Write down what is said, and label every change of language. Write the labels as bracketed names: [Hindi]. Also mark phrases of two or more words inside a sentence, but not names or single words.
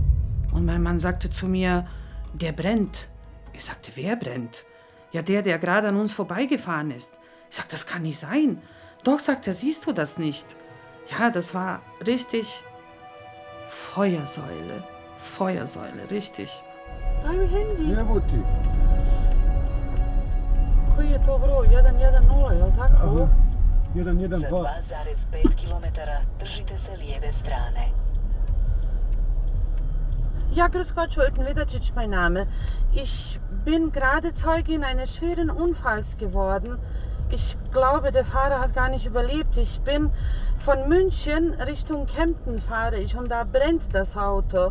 [German] Und mein Mann sagte zu mir, der brennt. Ich sagte, wer brennt? Ja, der gerade an uns vorbeigefahren ist. Ich sagte, das kann nicht sein. Doch, sagt er, siehst du das nicht? Ja, das war richtig Feuersäule, richtig. [Croatian] Daj mi Handy. Evo ti. Koji je to broj? 110, je li tako? 112. Za 2,5 kilometara držite se lijeve strane. [German] Ja, grüß Gott, Schulte-Widacic mein Name. Ich bin gerade Zeugin eines schweren Unfalls geworden. Ich glaube, der Fahrer hat gar nicht überlebt. Ich bin von München Richtung Kempten fahre ich und da brennt das Auto.